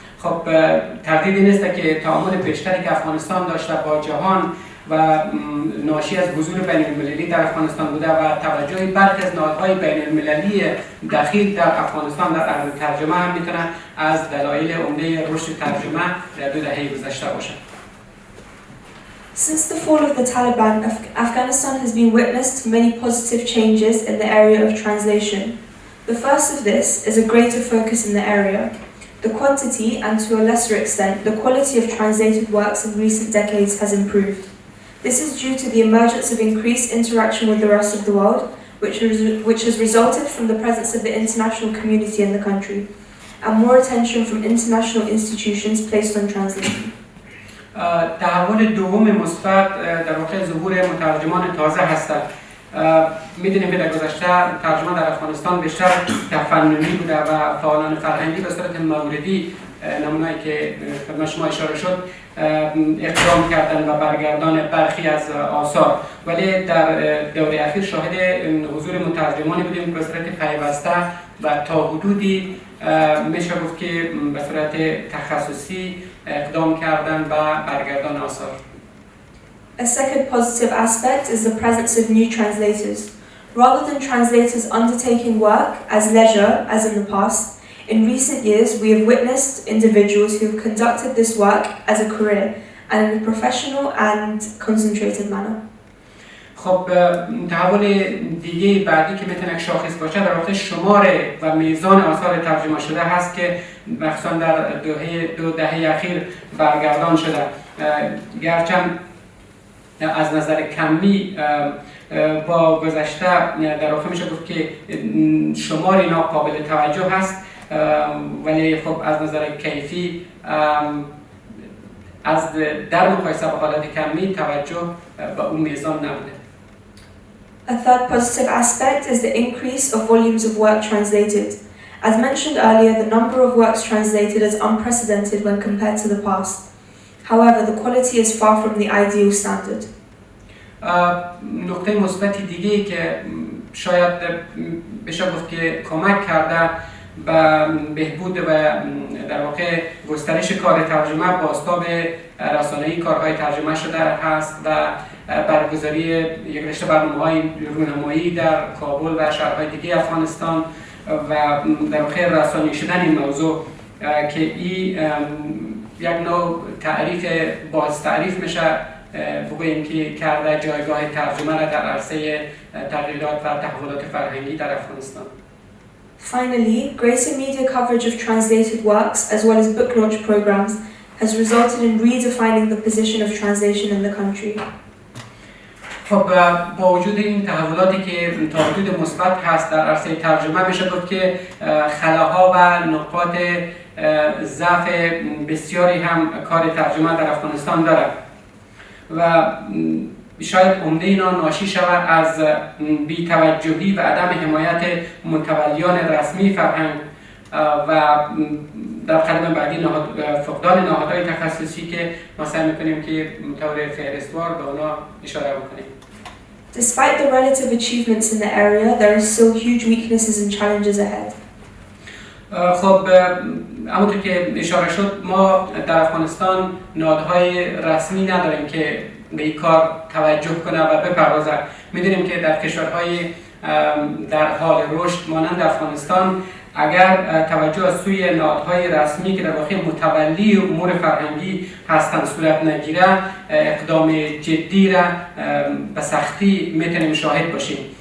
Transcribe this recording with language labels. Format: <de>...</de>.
<fa>خب تردیدی نیست که تعامل پیشتری که افغانستان داشته با جهان و ناشی از حضور بین المللی در افغانستان بوده و توجه برخی از نهادهای بین المللی دخیل در افغانستان در عرصه ترجمه هم میتونه از دلایل عمده رشد ترجمه در 2 دهه گذشته باشه.</fa> <en>Since the fall of the Taliban, Afghanistan has been witness to many positive changes in the area of translation. The first of this is a greater focus in the area. The quantity and to a lesser extent the quality of translated works in recent decades has improved. This is due to the emergence of increased interaction with the rest of the world, which has resulted from the presence of the international community in the country, and more attention from international institutions placed on translation.</en> <fa>تحول دوم مثبت در واقع ظهور مترجمان تازه هست. میدونیم که در گذشته ترجمه در افغانستان بیشتر تفننی بوده و فعالان فرهنگی به صورت موردی نمونه‌ای که خدمت شما اشاره شد اقدام کردن و برگردان برخی از آثار، ولی در دوره اخیر شاهد حضور مترجمانی بودیم به صورت پیوسته و تا حدودی میشه گفت که به صورت تخصصی اقدام کردن و برگردان آثار.</fa> <en>A second positive aspect is the presence of new translators. Rather than translators undertaking work as leisure, as in the past, in recent years we have witnessed individuals who have conducted this work as a career and in a professional and concentrated manner.</en> <fa>خب تحول دیگه بعدی که میتونه شاخص باشه در واقع شمار و میزان آثار ترجمه شده هست که مخصوصا در 2 دهه اخیر برگردان شده. گرچند از نظر کمی با گذشته در واقع میشه گفت که شمار اینا قابل توجه هست، ولی خب از نظر کیفی از در مقایسه با حالت کمی توجه به اون میزان نبوده.</fa> <en>A third positive aspect is the increase of volumes of work translated. As mentioned earlier, the number of works translated is unprecedented when compared to the past. However, the quality is far from the ideal standard.</en> <fa>نقطه مثبت دیگه‌ای که شاید بشه گفت که کمک کرده به بهبود و در واقع گسترش کار ترجمه بازتاب رسانه‌ای کارهای ترجمه شده هست و برگزاری یک رشته برنامه‌های رونمایی در کابل و شهرهای دیگه افغانستان و در واقع رسانه‌ای شدن این موضوع که این یک نوع تعریف میشه بگوییم که کرده جایگاه ترجمه را در عرصه تغییرات و تحولات فرهنگی در افغانستان.</fa> <en>Finally, greater media coverage of translated works as well as book launch programs has resulted in redefining the position of translation in the country.</en> <fa>خب با وجود این تحولاتی که تا حدود مثبت هست در عرصه ترجمه میشه گفت که خلاها و نقاط ضعف بسیاری هم کار ترجمه در افغانستان دارد و شاید عمده اینا ناشی شود از بی‌توجهی و عدم حمایت متولیان رسمی فرهنگ و در قدم بعدی فقدان نهادهای تخصصی که ما سعی می‌کنیم که طور فهرستوار به اونا اشاره بکنیم.</fa> <en>Despite the relative achievements in the area, there are still huge weaknesses and challenges ahead.</en> <fa>خب همونطور که اشاره شد ما در افغانستان نهادهای رسمی نداریم که به این کار توجه کنه و بپردازه. می‌دونیم که در کشورهای در حال رشد مانند افغانستان اگر توجه از سوی نهادهای رسمی که در واقع متولی امور فرهنگی هستند صورت نگیره، اقدام جدی را به سختی میتونیم شاهد باشیم.</fa>